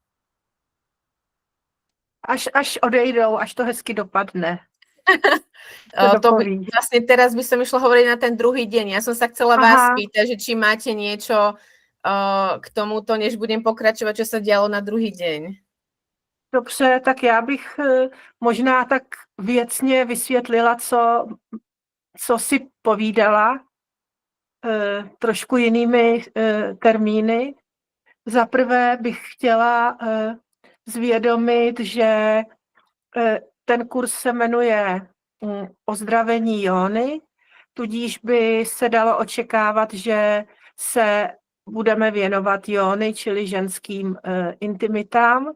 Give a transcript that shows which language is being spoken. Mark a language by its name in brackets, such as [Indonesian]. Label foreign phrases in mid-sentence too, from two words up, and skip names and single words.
[Czech] Až odejdou, až to hezky dopadne. [Slovak] Vlastne teraz by som išla hovoriť na ten druhý deň. Ja som sa chcela vás spýtať, že či máte niečo k tomuto, než budem pokračovať, čo sa dialo na druhý deň. [Czech] Dobře, tak já bych možná tak věcně vysvětlila, co si povídala trošku jinými termíny. Za prvé bych chtěla zvědomit, že ten kurz se jmenuje Ozdravení jóny, tudíž by se dalo očekávat, že se budeme věnovat jóny, čili ženským intimitám.